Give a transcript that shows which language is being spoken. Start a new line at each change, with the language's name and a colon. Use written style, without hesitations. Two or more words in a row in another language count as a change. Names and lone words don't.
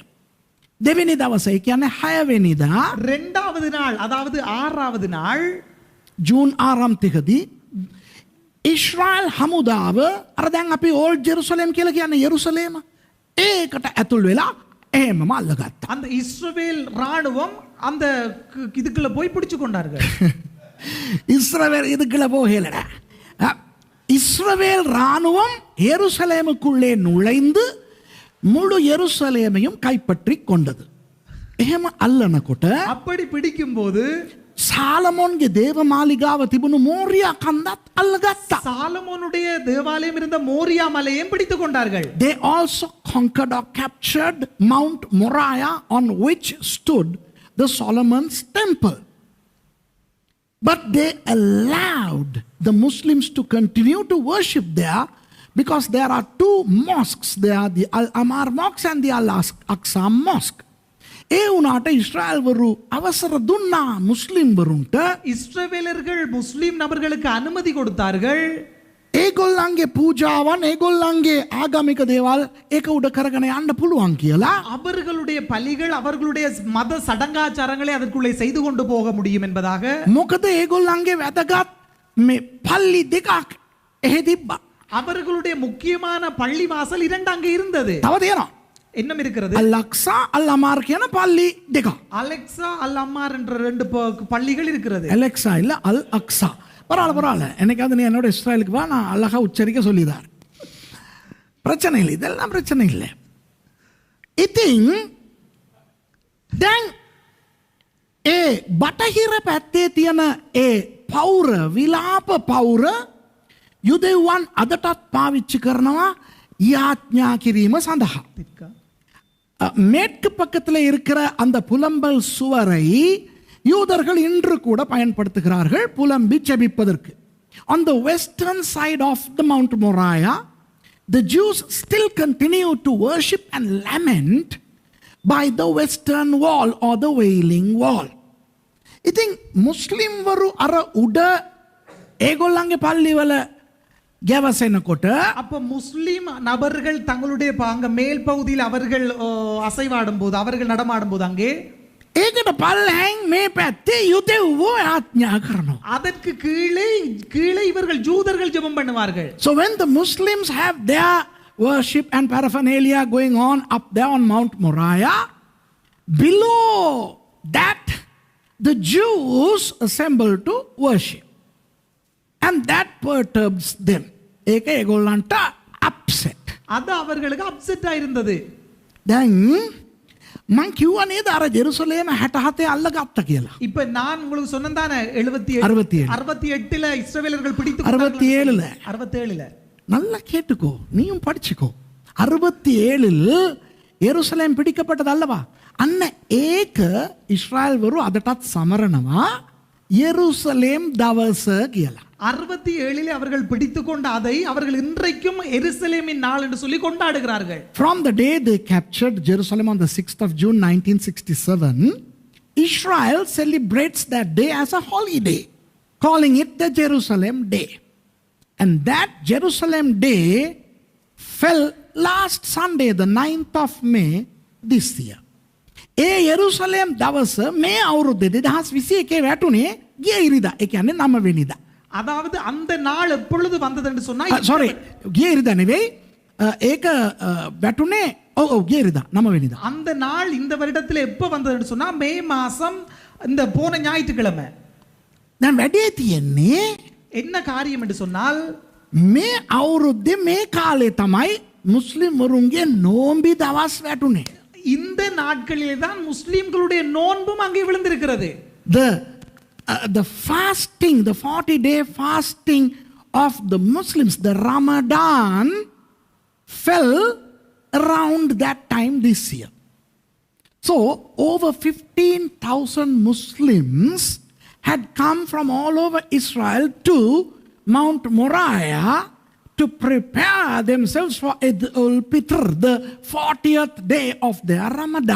Sinhala: දෙවෙනි දවසේ කියන්නේ 6 වෙනිදා
Tamil: இரண்டாவது நாள் அதாவது 6வது நாள்
Sinhala: ජූන් 6 තිකදී ඉස්රායල් හමුදාව අර දැන් අපි ඕල්ඩ් ජෙරුසලම් කියලා කියන්නේ යෙරුසලේම ඒකට ඇතුල් වෙලා එහෙමම අල්ලගත්තා.
Tamil: அந்த இஸ்ரவேல் ராணுவம் அந்த இதுக்குள்ள போய் பிடிச்சு கொண்டார்கள். இஸ்ரவேல் இதுக்குள்ள போகலடா. இஸ்ரவேல் ராணுவம் யெருசலேமுக்குள்ளே நுழைந்து முழு யெருசலேமையும் கைப்பற்றி கொண்டது.
Sinhala: එහෙම අල්ලනකොට
Tamil: அப்படி பிடிக்கும்போது
Sinhala: சாலமோன்ගේ දේව මාලිගාව තිබුණු මෝරියා කන්දත් අල්ලගත්තා.
Tamil: சாலமோனுடைய தேவாலயம் இருந்த மோரியா மலையையும் பிடித்துக் கொண்டார்கள்.
English: They also conquered or captured Mount Moriah on which stood the Solomon's temple. But they allowed the Muslims to continue to worship there because there are two mosques there, the Al-Amar Mosque and the Al-Aqsa Mosque.
Sinhala: ඒ වුණාට ඉස්රායල් වරු අවසර දුන්නා මුස්ලිම් වරුන්ට
Tamil: இஸ்ரவேலர்கள் முஸ்லிம் நபர்களுக்கு அனுமதி கொடுத்தார்கள்.
Sinhala: ඒගොල්ලන්ගේ පූජාවන් ඒගොල්ලන්ගේ ආගමික දේවල් ඒක උඩ කරගෙන යන්න පුළුවන් කියලා.
Tamil: அவர்களுடைய பலிகள் அவர்களுடைய மத சடங்காச்சாரங்களை அதற்குள்ளே செய்து கொண்டு போக முடியும் என்பதாக.
Sinhala: මොකද ඒගොල්ලන්ගේ වැදගත් මේ පල්ලි දෙකක් එහෙ තිබ්බා.
Tamil: அவர்களுடைய முக்கியமான பள்ளி வாசல் 2 அங்கே இருந்தது.
Sinhala: තව තියෙනවා.
Tamil: இன்னும் இருக்கிறது.
Sinhala: අල්-අක්සා අල්-අමාර් කියන පල්ලි දෙකක්.
Tamil: அலெக்சா அல் அம்மார் என்ற 2 பள்ளிகள் இருக்கிறது. அலெக்சா இல்ல அல்-அக்ஸா. பரவாயில்ல என்னைக்காவது நீ என்னோட இஸ்ரேலுக்கு வா, நான் அழகா உச்சரிக்க சொல்லிதார். பிரச்சனை இல்லை, இதெல்லாம் பிரச்சனை இல்லை.
Sinhala: ඉතින් දැන් ඒ බටහිර පැත්තේ තියෙන ඒ පෞර විලාප පෞර යුදෙව්වන් අදටත් පාවිච්චි කරනවා යාඥා කිරීම සඳහා.
Tamil: மேற்கு பக்கத்தில் இருக்கிற அந்த புலம்பல் சுவரை யூதர்கள் இன்று கூட பயன்படுத்துகிறார்கள் புலம்பி ஜெபிப்பதற்கு.
English: On the western side of the Mount Moriah, the Jews still continue to worship and lament by the western wall or the wailing wall.
Sinhala: ඉතින් මුස්ලිම් වරු අර උඩ ඒගොල්ලන්ගේ පල්ලිවල ගැවසෙනකොට
Tamil: அப்ப முஸ்லிம் நபர்கள் தங்களுடைய அங்க மேல் பகுதியில் அவர்கள் அசைவாடும் போது அவர்கள் நடமாடும் போது அங்கே
Sinhala: ඒකට පල්ලෙන් මේ පැත්තේ යුදෙව්වෝ ආඥා කරනවා.
Tamil: அதற்கு கீழே இவர்கள் ஜூதர்கள் ஜெபம் பண்ணுவார்கள்.
English: So when the Muslims have their worship and paraphernalia going on up there on Mount Moriah, below that the Jews assemble to worship. And that perturbs them.
Sinhala: ඒක ඒගොල්ලන්ට upset.
Tamil: அது அவர்களுக்கு அப்செட் ஆயிருந்தது.
Sinhala: දැන් මං කිව්වා නේද අර ජෙරුසලේම 67 අල්ලගත්තා කියලා.
Tamil: இப்ப நான் உங்களுக்கு சொன்னேன் தானே 68ல இஸ்ரவேலர்கள் பிடித்து 67ல நல்லா கேட்டுக்கோ, நீயும் படிச்சுக்கோ. 67ல் எருசலேம் பிடிக்கப்பட்டது அல்லவா?
Sinhala: අන්න ඒක ඉස්රායල් වරු අදටත් සමරනවා යෙරුසලේම් දවස කියලා.
Tamil: 67 அவர்கள் பிடித்துக்கொண்ட அதை அவர்கள் இன்றைக்கும் எருசலேமின் நாள் என்று சொல்லி கொண்டாடுகிறார்கள்.
English: From the day they captured Jerusalem on the 6th of June 1967, Israel celebrates that day as a holiday, calling it the Jerusalem Day. And that Jerusalem Day fell last Sunday, the 9th of May this year.
Sinhala: ඒ යෙරුසලම් දවස මේ අවුරුද්දේ 2021 වැටුනේ ගිය ඉරිදා. ඒ කියන්නේ 9 වෙනිදා.
Tamil: அதாவது அந்த நாள் எப்பொழுது வந்தது என்று சொன்னா
Sinhala: sorry ගිය ඉරිදා නෙවෙයි. ඒක වැටුනේ ඔව් ගිය ඉරිදා 9 වෙනිදා.
Tamil: அந்த நாள் இந்த வருடத்தில் எப்ப வந்தது என்று சொன்னா மே மாசம் இந்த போன ஞாயிற்றுக்கிழமை.
Sinhala: දැන් වැඩේ තියෙන්නේ
Tamil: என்ன காரியம் என்று சொன்னால்
Sinhala: මේ අවුරුද්දේ මේ කාලේ තමයි මුස්ලිම් වරුන්ගේ නෝම්බි දවස් වැටුනේ.
Tamil: இந்த நாட்களிலே தான் முஸ்லிம்களுடைய நோன்பும் அங்கே விழுந்திருக்கிறது.
English: The fasting, the 40-day fasting of the Muslims, the Ramadan, fell around that time this year. So over 15,000 Muslims had come from all over Israel to Mount Moriah to prepare themselves for Eid al-Fitr, the 40th day of their Ramadan.